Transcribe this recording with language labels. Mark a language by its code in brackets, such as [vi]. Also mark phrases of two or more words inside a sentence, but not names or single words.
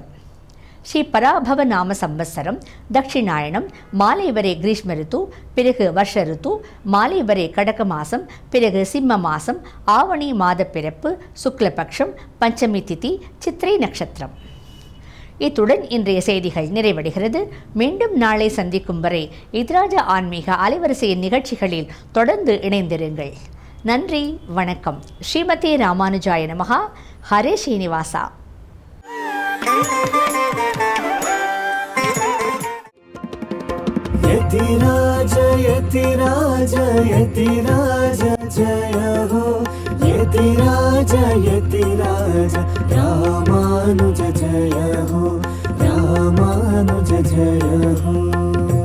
[ta] ஸ்ரீ பராபவ நாம சம்பத்சரம், தட்சிணாயனம், மாலை வரை கிரீஷ்ம ரித்து, பிறகு வருஷ ரித்து, மாலை வரை கடக மாசம், பிறகு சிம்ம மாசம், ஆவணி மாத பிறப்பு, சுக்லபக்ஷம், பஞ்சமி திதி, சித்திரை நட்சத்திரம். இத்துடன் இன்றைய செய்திகள் நிறைவடைகிறது. மீண்டும் நாளை சந்திக்கும் வரை எத்ராஜா ஆன்மீக அலைவரிசையின் நிகழ்ச்சிகளில் தொடர்ந்து இணைந்திருங்கள். நன்றி, வணக்கம். [sa] श्रीमते रामानुजाय नमः. [ta] ஹரே ஸ்ரீனிவாசா. [hi] यतिराज यतिराज यतिराज जय हो, यतिराज यतिराज रामानुज जय हो, रामानुज जय हो.